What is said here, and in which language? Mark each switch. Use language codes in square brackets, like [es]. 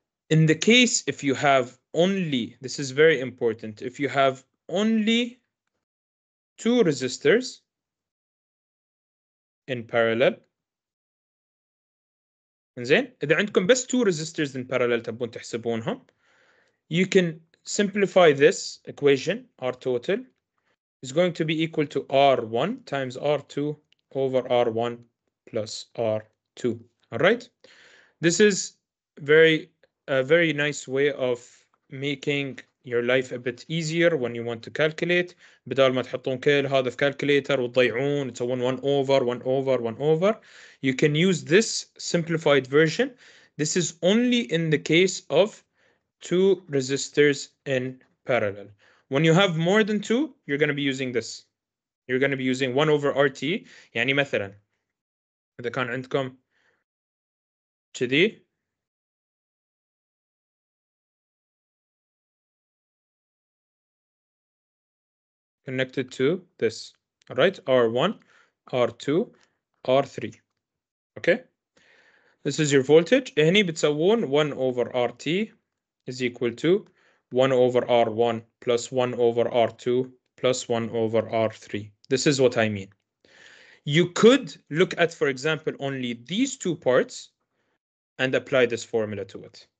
[en] In the case if you have only, this is very important, if you have only two resistors in parallel, [ar] زين إذا عندكم بس [en] two resistors in parallel [ar] تبون تحسبونهم, [en] you can simplify this equation, R total is going to be equal to R1 times R2 over R1 plus R2. All right. This is a very nice way of making your life a bit easier when you want to calculate. [ar] بدال ما تحطون كل هذا في calculator وتضيعون تسوون [en] 1 over 1 over 1 over. You can use this simplified version. This is only in the case of two resistors in parallel. When you have more than two, you're going to be using this. You're going to be using 1 over RT. [ar] يعني مثلا إذا كان عندكم كذي [en] connected to this. All right, R1, R2, R3. Okay, this is your voltage. [ar] هني بتسوون [en] 1 over RT is equal to 1 over R1 plus 1 over R2 plus 1 over R3. This is what I mean. You could look at, for example, only these two parts and apply this formula to it.